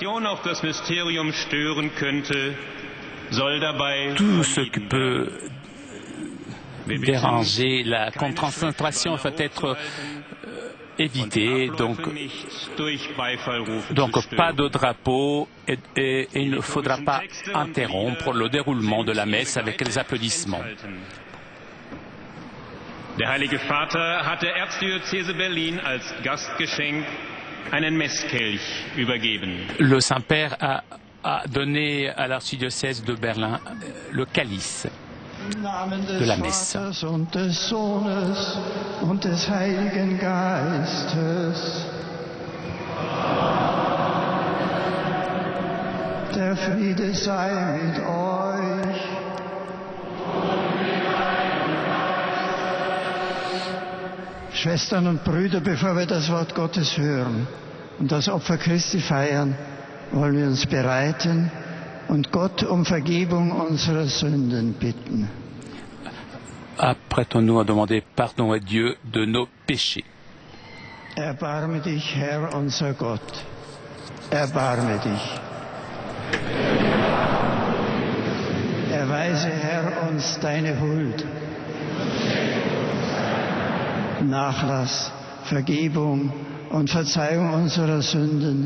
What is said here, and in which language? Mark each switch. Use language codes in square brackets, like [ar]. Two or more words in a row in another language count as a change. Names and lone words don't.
[fr] Tout ce qui peut déranger la concentration peut être évité, donc pas de drapeau et il ne faudra pas interrompre le déroulement de la messe avec les applaudissements. [de] Der Heilige Vater hat der Erzdiözese Berlin als Gastgeschenk einen Messkelch übergeben. [fr] Le Saint-Père a donné à l'archidiocèse de Berlin le calice de la messe. [de] Und des Sohnes und des Heiligen Geistes. Der Friede sei mit euch. Schwestern und Brüder, bevor wir das Wort Gottes hören und das Opfer Christi feiern, wollen wir uns bereiten und Gott um Vergebung unserer Sünden bitten. [fr] Apprêtons-nous à demander pardon à Dieu de nos péchés. [de] Erbarme dich, Herr unser Gott. Erbarme dich. erweise, Herr, uns deine Huld, Nachlass, Vergebung und Verzeihung unserer Sünden.